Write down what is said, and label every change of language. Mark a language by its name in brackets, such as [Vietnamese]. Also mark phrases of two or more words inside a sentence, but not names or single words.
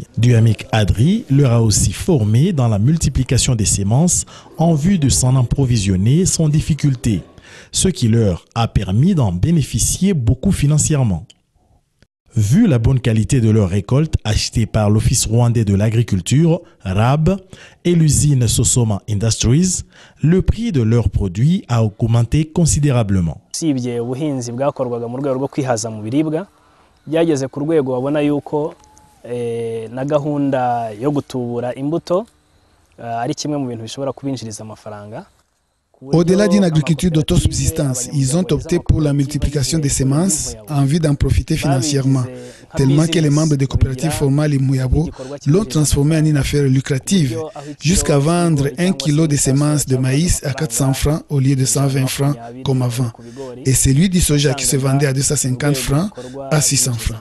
[French] Duhamik Adri leur a aussi formé dans la multiplication des semences en vue de s'en approvisionner sans difficulté, ce qui leur a permis d'en bénéficier beaucoup financièrement. Vu la bonne qualité de leur récolte achetée par l'Office rwandais de l'agriculture, RAB, et l'usine Sosoma Industries, le prix de leurs produits a augmenté considérablement. [Kinyarwanda] Usibye ubuhinzi bwakorwaga mu rwego rwo kwihaza mu biribwa, byageze ku rwego babona yuko na gahunda yo gutubura imbuto ari kimwe mu bintu bishobora kubinjiriza amafaranga. [French] Au-delà d'une agriculture d'autosubsistance, ils ont opté pour la multiplication des semences en vue d'en profiter financièrement, tellement que les membres des coopératives formales Imuyabo l'ont transformé en une affaire lucrative, jusqu'à vendre 1 kilo de semences de maïs à 400 francs au lieu de 120 francs comme avant, et celui du soja qui se vendait à 250 francs à 600 francs.